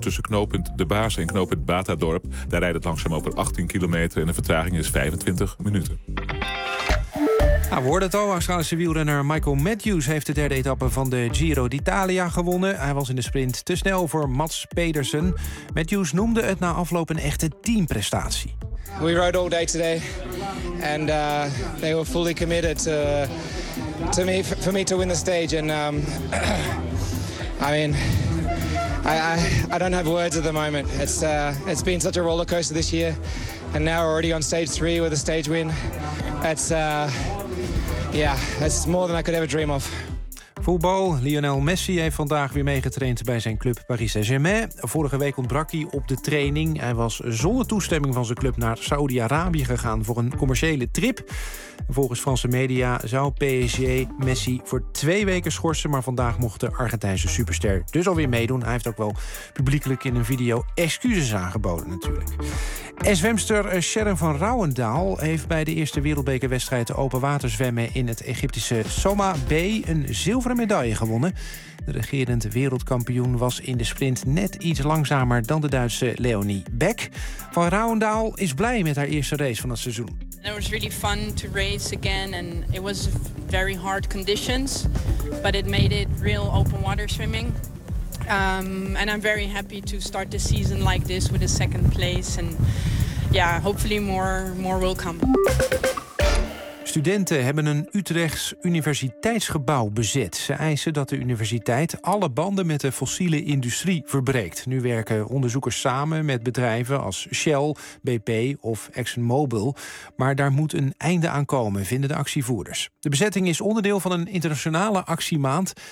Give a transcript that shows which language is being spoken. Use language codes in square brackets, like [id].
[nl] Tussen knooppunt De Baars en knooppunt Batadorp. Daar rijdt het langzaam over 18 kilometer. En de vertraging is 25 minuten. Nou, we hoorden het al, Australische wielrenner Michael Matthews heeft de 3e etappe van de Giro d'Italia gewonnen. Hij was in de sprint te snel voor Mats Pedersen. Matthews noemde het na afloop een echte teamprestatie. [en] We rode all day today and they were fully committed for me to win the stage. And I don't have words at the moment. It's been such a rollercoaster this year. And now we're already on stage 3 with a stage win. That's more than I could ever dream of. [nl] Voetbal. Lionel Messi heeft vandaag weer meegetraind bij zijn club Paris Saint-Germain. Vorige week ontbrak hij op de training. Hij was zonder toestemming van zijn club naar Saudi-Arabië gegaan voor een commerciële trip. Volgens Franse media zou PSG Messi voor 2 weken schorsen. Maar vandaag mocht de Argentijnse superster dus alweer meedoen. Hij heeft ook wel publiekelijk in een video excuses aangeboden natuurlijk. En zwemster Sharon van Rauwendaal heeft bij de eerste wereldbekerwedstrijd open water zwemmen in het Egyptische Soma Bay een zilveren gouden medaille gewonnen. De regerend wereldkampioen was in de sprint net iets langzamer dan de Duitse Leonie Beck. Van Rauwendaal is blij met haar eerste race van het seizoen. [en] It was really fun to race again and it was very hard conditions, but it made it real open water swimming. And I'm very happy to start the season like this with a second place and yeah, hopefully more will come. [nl] Studenten hebben een Utrechts universiteitsgebouw bezet. Ze eisen dat de universiteit alle banden met de fossiele industrie verbreekt. Nu werken onderzoekers samen met bedrijven als Shell, BP of ExxonMobil. Maar daar moet een einde aan komen, vinden de actievoerders. De bezetting is onderdeel van een internationale actiemaand.